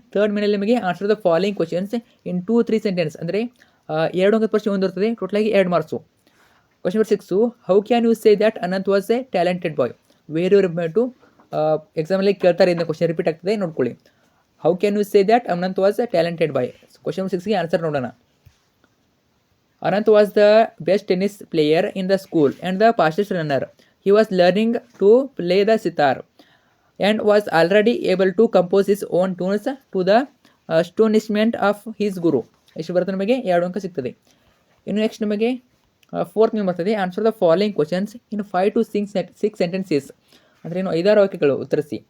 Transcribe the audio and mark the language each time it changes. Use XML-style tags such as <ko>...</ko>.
<kn>Third ಮೇನಲ್ಲಿ ನಿಮಗೆ</kn> <en>answer the following questions in 2-3 sentence</en> <kn>ಅಂದರೆ 2 ಅಂಕದ ಪ್ರಶ್ನೆ ಒಂದಿರ್ತದೆ, ಟೋಟಲಾಗಿ 2 marks.</kn> <en>Question number 6, how can you say that Anant was a talented boy. Very important.</en> <kn>ಎಕ್ಸಾಮಲ್ಲಿ ಕೇಳ್ತಾರೆ, ಇಂದ ಕ್ವಶನ್ ರಿಪೀಟ್ ಆಗ್ತದೆ, ನೋಡ್ಕೊಳ್ಳಿ.</kn> <en>How can you say that Anant was a talented boy.</en> <kn>Question number 6ಗೆ answer ನೋಡೋಣ.</kn> <en>Anant was the best tennis player in the school and the fastest runner. He was learning to play the sitar and was already able to compose his own tunes to the astonishment of his guru.</en> <kn>ಎಷ್ಟು ಬರುತ್ತೆ? ನಮಗೆ 2 ಅಂಕ ಸಿಗ್ತದೆ. ಇನ್ನು next ನಿಮಗೆ fourth ನೀವು ಬರ್ತದೆ</kn> <en>answer the following questions in 5 to 6 sentences</en> <kn>ಅಂದರೆ ಏನು 5 ವಾಕ್ಯಗಳು ಉತ್ತರಿಸಿ.</kn>